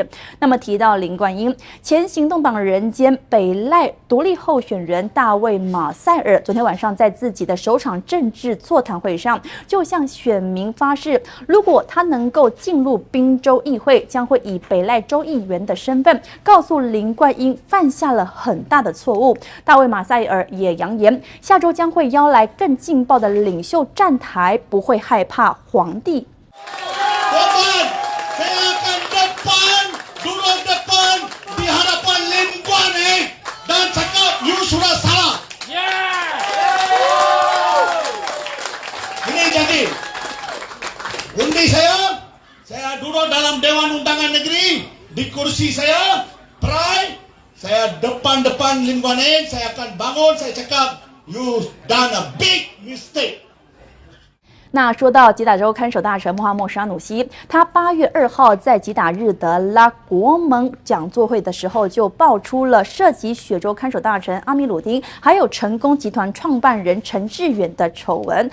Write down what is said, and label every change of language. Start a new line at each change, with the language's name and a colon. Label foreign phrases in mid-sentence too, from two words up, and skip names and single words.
Chinese: 那么提到林冠英，前行动党人兼北赖独立候选人大卫马塞尔昨天晚上在自己的首场政治座谈会上，就向选民发誓，如果他能够进入宾州议会，将会以北赖州议员的身份告诉林冠英犯下了很大的错误。大卫马塞尔也扬言，下周将会邀来更劲爆的领袖站台，不会害怕皇帝。
Malay: Saya akan duduk depan di hadapan Linguan dan cakap you sudah salah. Ini jadi undi saya duduk dalam Dewan Undangan Negeri di kursi saya, Pride, saya depan Linguan saya akan bangun, saya cakap
English: you done a big mistake.
Chinese: 那说到吉打州看守大臣穆罕默沙努西，他8月2号在吉打日德拉国盟讲座会的时候，就爆出了涉及雪州看守大臣阿米鲁丁，还有成功集团创办人陈志远的丑闻。